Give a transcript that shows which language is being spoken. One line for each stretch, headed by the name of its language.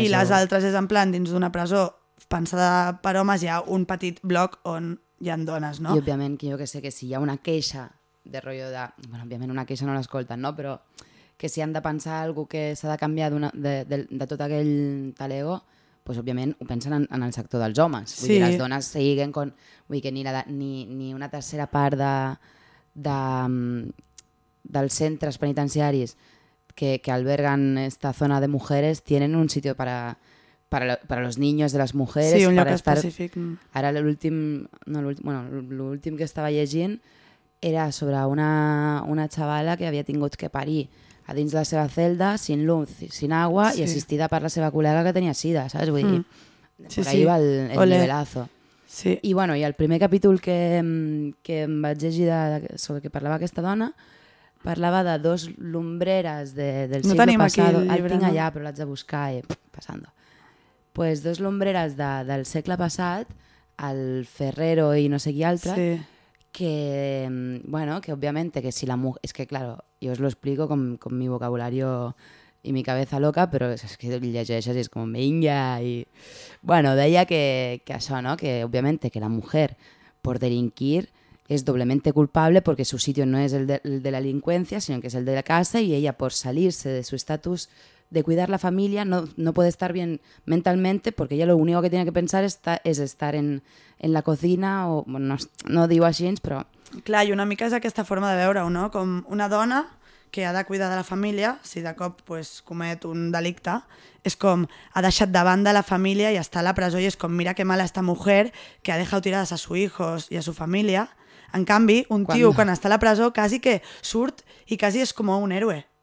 Catalan: I les altres és en plan, dins d'una presó pensada per homes, hi ha un petit bloc on hi ha dones, no? I, òbviament, que jo que sé que si hi ha una queixa de rotllo de... Bueno, òbviament, una queixa no l'escolten, no? Però que si han de pensar algú que s'ha de canviar de tot aquell tal ego... Pues, òbviament ho pensen en el sector dels homes. Vull sí. dir, les dones siguen con... Vull dir, que ni una tercera part dels centres penitenciaris que alberguen
Spanish: esta zona de mujeres tienen un sitio para los niños de las mujeres.
Catalan: Sí, un lloc específic. Ara l'últim... No, l'últim que estava llegint era sobre una xavala que havia tingut que parir a dins de la seva celda,
Spanish: sin luz, sin agua,
Catalan: sí. I assistida per la seva col·lega que tenia sida, saps? Vull dir, Sí, per ahí sí. Va el nivelazo. Sí. I bueno, i el primer capítol que em vaig llegir sobre què parlava aquesta dona, parlava de dos lumbreres del segle passat. No tenim aquí el tinc allà, però l'haig de buscar i passando. Pues dos lumbreres del segle passat, el Ferrero i no sé qui altre, sí.
Spanish: Que, bueno, que obviamente, que si la mujer...
Catalan: És que, claro, jo us lo explico
Spanish: con mi vocabulario
Catalan: i
Spanish: mi cabeza loca,
Catalan: però és que llegeixes i és com, vinga, i... Bueno, deia que això, no?
Spanish: Que, obviamente, que la mujer, por delinquir, es doblemente culpable porque su sitio no es el de la delincuencia, sino que es el de la casa, y ella, por salirse de su estatus de cuidar la familia, no puede estar bien mentalmente, porque ella lo único que tiene que pensar es estar en la cocina, o bueno, no digo así, pero...
Catalan: Clar, i una mica és aquesta forma de veure-ho, no? Com una dona que ha de cuidar de la família, si de cop pues, comet un delicte, és com, ha deixat de banda la família i està a la presó, i és com, mira que
Spanish: mala esta mujer que ha dejado tiradas a sus hijos y a su familia.
Catalan: En canvi, un tio, quan està a la presó, quasi que surt i quasi és com un héroe.